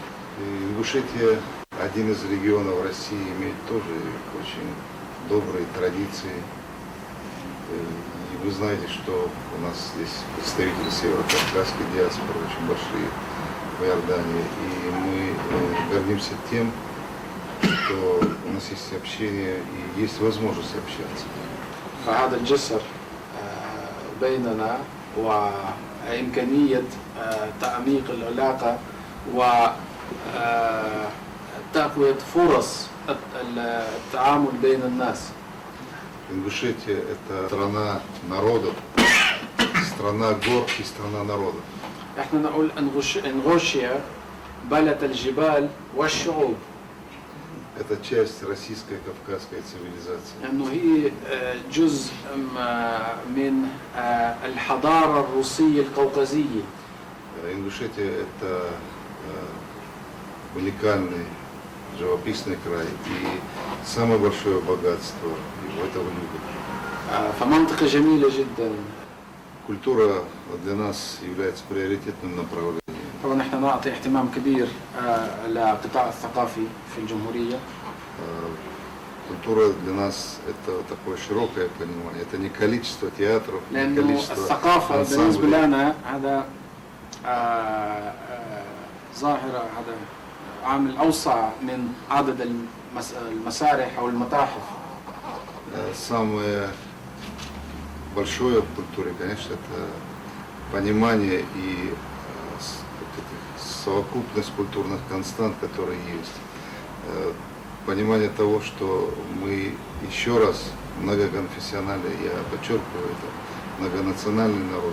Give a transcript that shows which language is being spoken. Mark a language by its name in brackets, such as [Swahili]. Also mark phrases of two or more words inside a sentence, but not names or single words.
[Russian] И Ингушетия, один из регионов России, имеет тоже очень добрые традиции. И вы знаете, что у нас здесь представители северо-кавказской диаспоры очень большие в Иордании. И мы гордимся тем, что у нас есть общение и есть возможность общаться. [Arabic] فهذا الجسر بيننا وإمكانية تعميق العلاقة وتقوية فرص التعامل بين الناس. [Russian] Ингушетия – это страна народов, страна гор и страна народов. [Arabic] احنا نقول انغوشيا بلد الجبال والشعوب. [Russian] Это часть российской кавказской цивилизации. [Arabic] لأنه هي جزء من الحضارة الروسية القوقازية. [Russian] Ингушетия – это уникальный живописный край и самое большое богатство его – это в людях. [Arabic] فمنطقة جميلة جدا. [Russian] Культура для нас является приоритетным направлением. [Arabic] طبعا نحن نعطي اهتمام كبير للقطاع الثقافي في الجمهورية. [Russian] Культура для нас это такое широкое понимание. Это не количество театров, не [Arabic] لأنه [Russian] количество [Arabic] الثقافة بالنسبة لنا هذا ظاهرة، هذا عامل أوسع من عدد المسارح أو المتاحف. [Russian] Самое большое в культуре, конечно, это понимание и вот эта совокупность культурных констант, которые есть. Понимание того, что мы еще раз многоконфессиональный, я подчеркиваю это, многонациональный народ.